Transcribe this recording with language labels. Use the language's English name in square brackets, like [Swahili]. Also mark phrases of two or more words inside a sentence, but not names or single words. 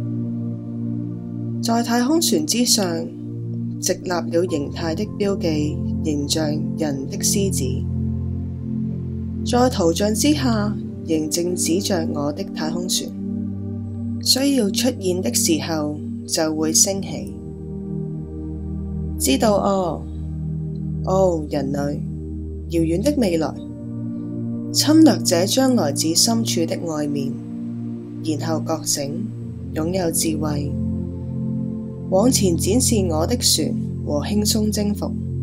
[Chinese] 在太空船之上，直立了形態的標記，形象人的獅子。在圖像之下，仍正指着我的太空船，需要出現的時候就會升起。知道哦，人類，遙遠的未來， 侵略者將來自深處的外面，然後覺醒，擁有智慧，往前展示我的船和輕鬆征服。